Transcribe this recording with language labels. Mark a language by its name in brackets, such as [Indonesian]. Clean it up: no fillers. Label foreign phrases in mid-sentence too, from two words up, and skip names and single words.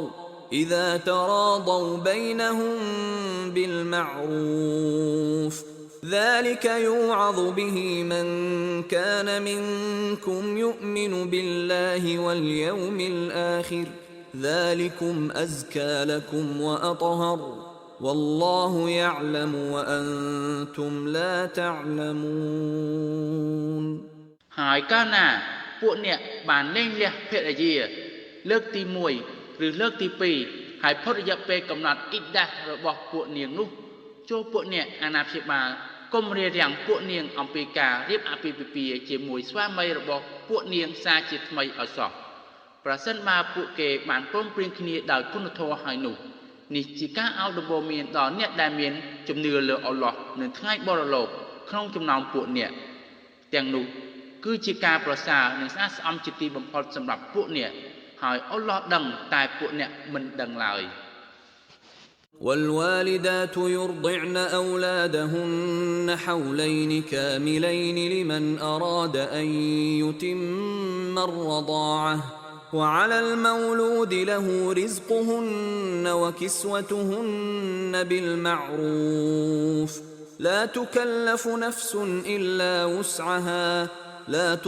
[Arabic] إذا تراضوا بينهم بالمعروف ذلك يوعظ به من كان منكم يؤمن بالله واليوم الآخر ذلكم أزكى لكم وأطهر والله يعلم وأنتم لا تعلمون [Khmer] ហើយកាលណាពួកអ្នកបានលែងលះភរិយាលើកទី1ឬលើកទី2ហើយផុតរយៈពេលកំណត់អ៊ីដាស់របស់ពួកនាងនោះចូល ពួកអ្នកអាណាព្យាបាលកុំរារាំងពួកនាងអំពីការរៀបអាពាហ៍ពិពាហ៍ជាមួយស្វាមីរបស់ពួកនាងសារជាថ្មីឲ្យសោះប្រសិនបើពួកគេបានព្រមព្រៀងគ្នាដោយគុណធម៌ហើយនោះនេះជាការឲ្យដំបូន្មានដល់អ្នកដែលមានជំនឿលើអល់ឡោះនៅថ្ងៃបរលោកក្នុងចំណោមពួកអ្នកទាំងនោះគឺជាការប្រសើរនិងស្អាតស្អំជាទីបំផុតសម្រាប់ពួកអ្នកហើយអល់ឡោះដឹងតែពួកអ្នកមិនដឹងឡើយ [Arabic] والوالدات يرضعن أولادهن حولين كاملين لمن أراد أن يتم الرضاعة وعلى المولود له رزقهن وكسوتهن بالمعروف لا تكلف نفس إلا وسعها لا